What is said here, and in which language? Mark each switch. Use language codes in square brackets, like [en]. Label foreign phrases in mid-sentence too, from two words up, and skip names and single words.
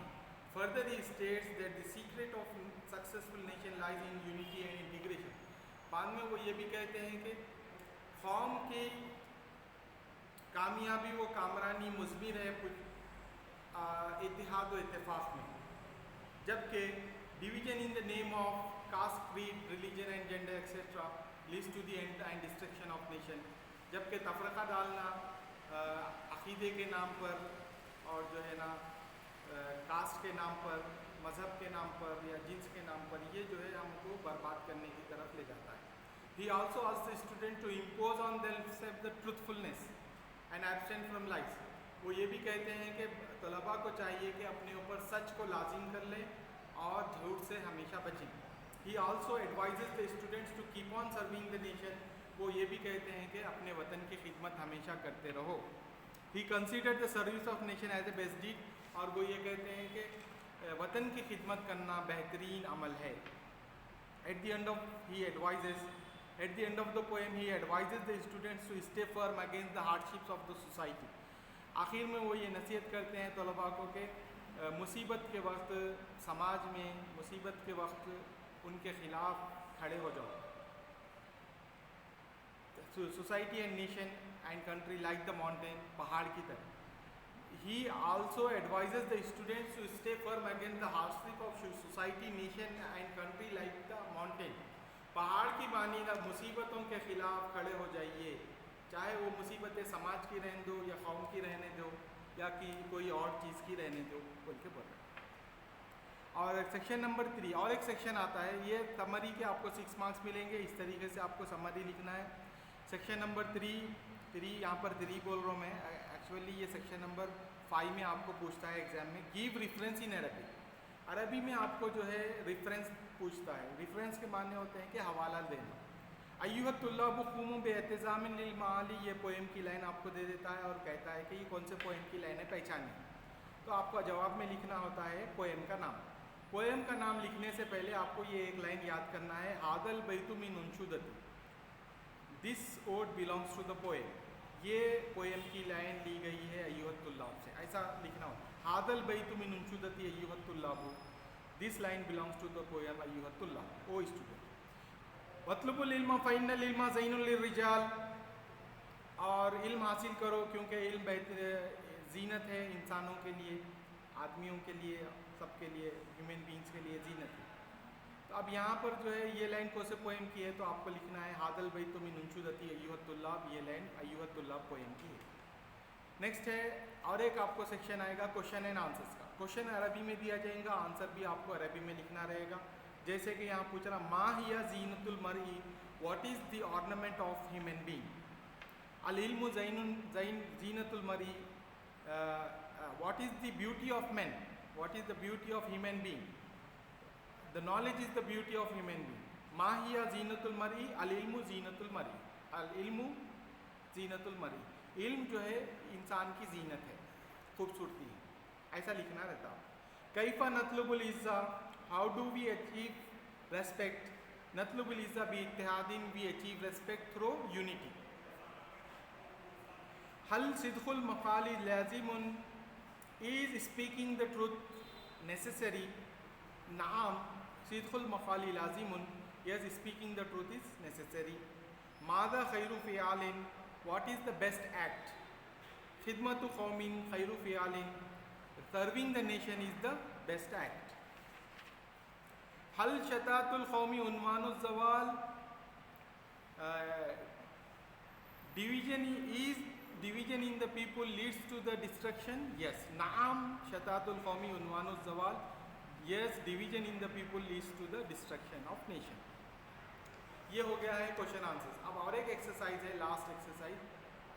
[en] Further he states that the secret of successful nation lies in unity and integration. [ur] بعد میں وہ یہ بھی کہتے ہیں کہ قوم کی کامیابی و کامرانی مضمر ہے اتحاد و اتفاق میں، جبکہ [en] division in the name of caste, creed, religion and gender etcetera leads to the end and destruction of nation. [ur] جبکہ تفرقہ ڈالنا عقیدے کے نام پر اور جو ہے نا کاسٹ کے نام پر، مذہب کے نام پر یا جنس کے نام پر، یہ جو ہے ہم کو برباد کرنے کی طرف لے جاتا ہے. [en] He also asks the student to impose on themself the truthfulness and abstain from lies. [ur] وہ یہ بھی کہتے ہیں کہ طلبہ کو چاہیے کہ اپنے اوپر سچ کو لازم کر لیں اور جھوٹ سے ہمیشہ بچیں. [en] He also advises the students to keep on serving the nation. [ur] وہ یہ بھی کہتے ہیں کہ اپنے وطن کی خدمت ہمیشہ کرتے رہو. [en] He consider the service of nation as a best deed. [ur] اور وہ یہ کہتے ہیں کہ وطن کی خدمت کرنا بہترین عمل ہے. [en] At the end of the poem, he advises the students to stay firm against the hardships of the society. [ur] آخر میں وہ یہ نصیحت کرتے ہیں طلبہ کو کہ مصیبت کے وقت سماج میں مصیبت کے وقت ان کے خلاف کھڑے ہو جاؤ. [en] Society and nation and country like the mountain, [ur] پہاڑ کی طرح. [en] He also advises the students to stay firm against the hardship of society, nation and country like the mountain. [ur] پہاڑ کی مانند مصیبتوں کے خلاف کھڑے ہو جائیے، چاہے وہ مصیبتیں سماج کی رہنے دو یا قوم کی رہنے دو یا کہ کوئی اور چیز کی رہنے دو بول کے بول رہے. اور [en] section number [ur] 3 اور ایک سیکشن آتا ہے، یہ سمری کے آپ کو 6 مارکس ملیں گے. اس طریقے سے آپ کو سمری لکھنا ہے. [en] section number [ur] 3 یہاں پر 3 بول رہا ہوں میں، ایکچوئلی یہ [en] section number [ur] 5 میں آپ کو پوچھتا ہے ایگزام میں, [en] give reference in Arabic. [ur] عربی میں آپ کو جو ہے ریفرنس پوچھتا ہے. ریفرنس کے معنی ہوتے ہیں کہ حوالہ دینا. [ar] أيها الطلاب قوموا بانتظام للمعالي, [ur] یہ پوئم کی لائن آپ کو دے دیتا ہے اور کہتا ہے کہ یہ کون سے پوئم کی لائن ہے، پہچانیے. تو آپ کو جواب میں لکھنا ہوتا ہے پوئم کا نام. پوئم کا نام لکھنے سے پہلے آپ کو یہ ایک لائن یاد کرنا ہے, [ar] هذا البيت من أنشودة, [en] this ode belongs to the poem. [ur] یہ پوئم کی لائن لی گئی ہے ایہا الطلاب سے، ایسا لکھنا ہو. [ar] هذا البيت من أنشودة أيها الطلاب, [en] This line belongs to the poem Ayyuhat Tullab. O student, [ar] واطلب العلم فإن العلم زين للرجال, [ur] اور علم حاصل کرو کیونکہ علم زینت ہے انسانوں کے لیے، آدمیوں کے لیے، سب کے لیے, [en] human beings [ur] کے لیے زینت ہے. تو اب یہاں پر جو ہے یہ لائن کون سے پوئم کی ہے، تو آپ کو لکھنا ہے [ar] هذا البيت من أنشودة أيها الطلاب, [ur] یہ لائن ایہا الطلاب پوئم کی ہے. نیکسٹ ہے اور ایک آپ کو سیکشن آئے گا [en] question and answers [ur] کا. کوئسچن عربی میں دیا جائے گا، آنسر بھی آپ کو عربی میں لکھنا رہے گا. جیسے کہ یہاں پوچھ رہا, [ar] ما هي زينة المرء, [en] What is the ornament of human being. [ar] العلم زينة المرء, [en] What is the beauty of man, what is the beauty of human being. The knowledge is the beauty of human being. [ar] ما هي زينة المرء، العلم زينة المرء، العلم زينة المرء. [ur] علم جو ہے انسان کی زینت ہے، خوبصورتی ہے، ایسا لکھنا رہتا ہے. [ar] كيف نطلب العزة, [en] How do we achieve respect. [ar] نطلب العزة باتحاد, [en] we achieve respect through unity. [ar] هل صدق المقال لازم, [en] Is speaking the truth necessary. [ar] نعم صدق المقال لازم, [en] Yes speaking the truth is necessary. [ar] ماذا خير فعال, [en] what is the best act। [ar] خدمة قوم خير فعال, [en] serving the nation is the best act। [ar] هل شتات القوم عنوان الزوال, [en] division in the people leads to the destruction। yes। [ar] نعم شتات القوم عنوان الزوال, [en] yes division in the people leads to the destruction of nation। [ur] یہ ہو گیا ہے [en] question answers. [ur] اب اور ایک ایکسرسائز ہے, [en] last exercise.